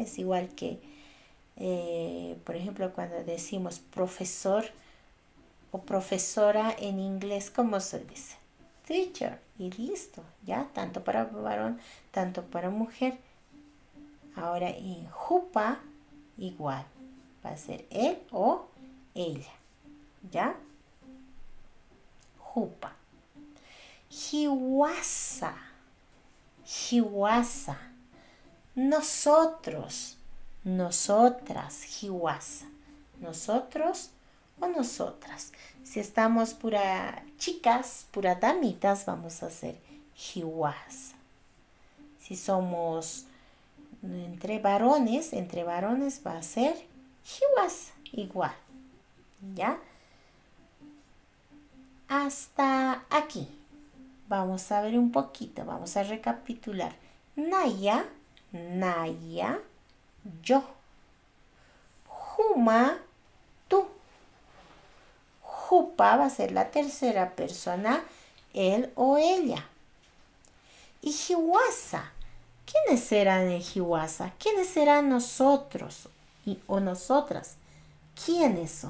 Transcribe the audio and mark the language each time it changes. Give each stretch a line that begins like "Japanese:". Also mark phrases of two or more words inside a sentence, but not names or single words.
Spanish: Es igual que, por ejemplo, cuando decimos profesor o profesora en inglés, ¿cómo se dice? Teacher, y listo, ¿ya? Tanto para varón, tanto para mujer. Ahora en jupa, igual, va a ser él o ella, ¿ya?
Aymara: Jupa. Hiwasa.
Spanish: Hiwasa. Nosotros. Nosotras. Hiwasa. Nosotros o nosotras. Si estamos pura chicas, pura damitas, vamos a hacer hiwasa. Si somos entre varones va a ser hiwasa, igual. ¿Ya? Hasta aquí. Vamos a ver un poquito, vamos a recapitular. Naya, Naya, yo. Juma, tú. Jupa va a ser la tercera persona, él o ella. Y Hiwasa, ¿quiénes serán en Hiwasa? ¿Quiénes serán nosotros o nosotras? ¿Quiénes son?